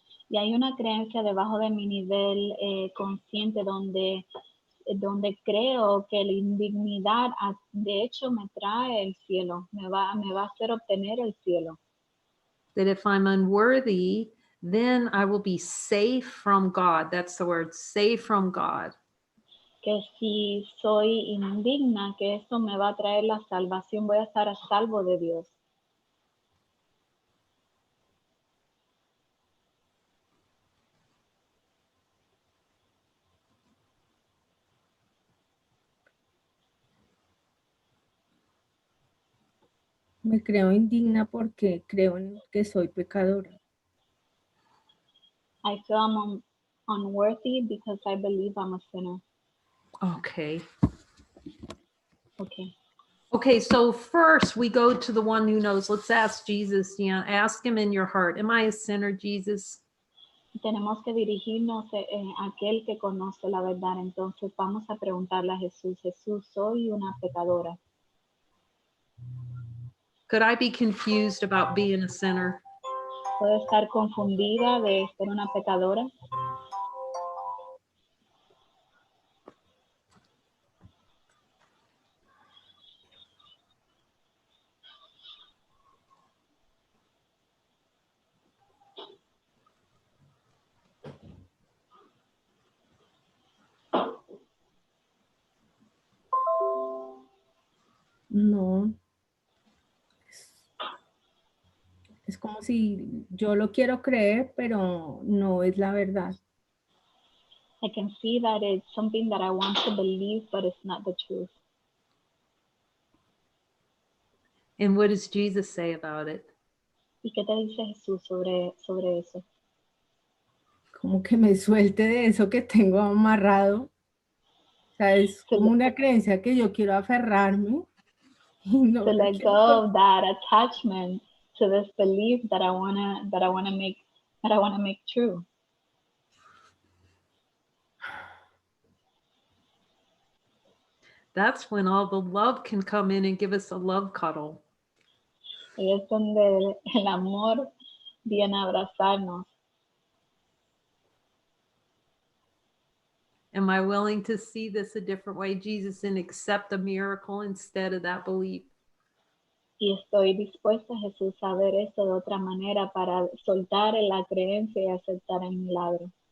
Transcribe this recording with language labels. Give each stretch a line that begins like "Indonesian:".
Spanish: Y hay una creencia debajo de mi nivel consciente donde creo que la indignidad de hecho me trae el cielo, me va a hacer obtener el cielo.
English: That if I'm unworthy, then I will be safe from God. That's the word, safe from God.
Spanish: Que si soy indigna, que eso me va a traer la salvación, voy a estar a salvo de Dios. Me creo indigna porque creo que soy pecadora.
English: I feel I'm unworthy because I believe I'm a sinner. Okay. Okay. Okay, so first we go to the one who knows. Let's ask Jesus, ask him in your heart. Am I a sinner, Jesus?
Spanish: Tenemos que dirigirnos a aquel que conoce la verdad. Entonces vamos a preguntarle a Jesús, Jesús, soy una pecadora.
English: Could I be confused about being a sinner?
Spanish: ¿Puedo estar confundida de ser una pecadora? No. Es como si yo lo quiero creer, pero no es la verdad.
English: I can see that it's something that I want to believe, but it's not the truth. And what does Jesus say about it?
Spanish: ¿Y qué te dice Jesús sobre eso? Como que me suelte de eso que tengo amarrado. O sea, es como una creencia que yo quiero aferrarme No
English: to
Spanish: la
English: let
Spanish: quiero
English: go of that attachment to this belief that I wanna make true. That's when all the love can come in and give us a love cuddle.
Spanish: Y es donde el amor viene a abrazarnos.
English: Am I willing to see this a different way, Jesus, and accept a miracle instead of that belief?
Spanish: Y estoy dispuesta, Jesús, a ver esto de otra manera para soltar la creencia y aceptar el milagro.